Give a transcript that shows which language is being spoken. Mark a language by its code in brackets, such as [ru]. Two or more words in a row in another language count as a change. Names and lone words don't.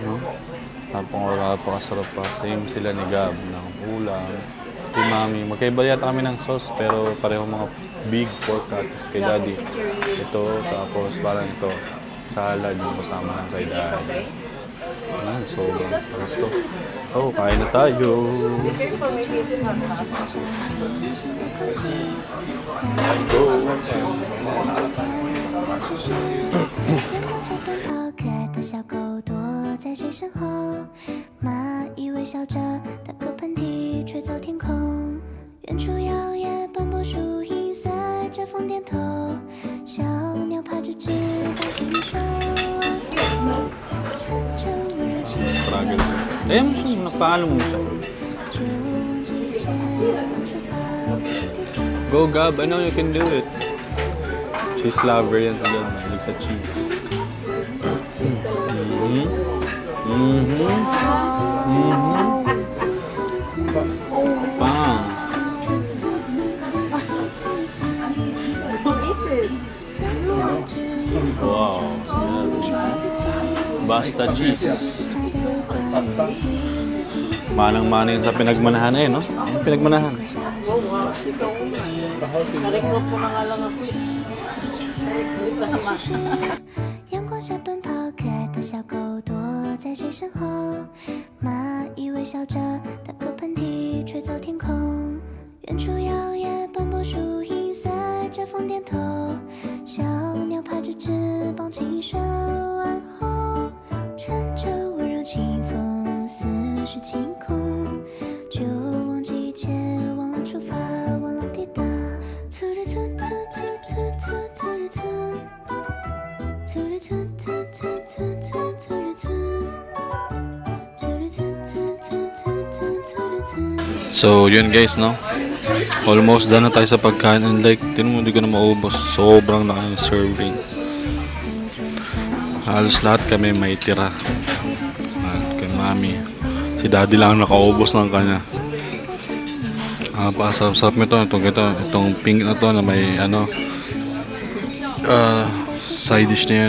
[tl] Oh. Napakasarap pa. Same sila ni Gab ng ulam. Umami. Magkaiba yata kami ng sauce pero pareho mga [en] big pork cutlets [tl] kay Daddy. Ito, tapos parang ito, salad yung kasama ng kay Daddy. Ayan, sobrang sarap to. Oh, kain na tayo. [en] Let's go. [zh] 的小狗躲在谁身后？蚂蚁微笑着，打个喷嚏，吹走天空。远处摇曳斑驳树影，随着风点头。小鸟趴着翅膀轻手，乘着温柔清风。 [tl] Eh, paano mo siya? [en] Go Gab, I know you can do it. [tl] Cheese lover yan sa Gab. Mahilig sa cheese. Bang! Wow! Basta cheese. Manang-mana yun sa pinagmanahan eh, no? Ang pinagmanahan. Nareklop ko na nga lang ako. [zh] 阳光下奔跑，可爱的小狗躲在谁身后？蚂蚁微笑着，打个喷嚏，吹走天空。远处摇曳斑驳树影，随着风点头。小鸟趴着翅膀，轻声问候，乘着温柔清风，思绪清空，就忘记一切，忘了出发，忘了抵达。突突突突突突突突突。 [tl] So, yun guys, no? Almost done na tayo sa pagkain. [en] And like, [tl] tinan mo, hindi ko na maubos. Sobrang laki ng serving. Halos lahat kami may tira. At kay Mami. Si Daddy lang nakaubos ng kanya. Pakasarap-sarap nito. Itong pink na to na may side dish na yan.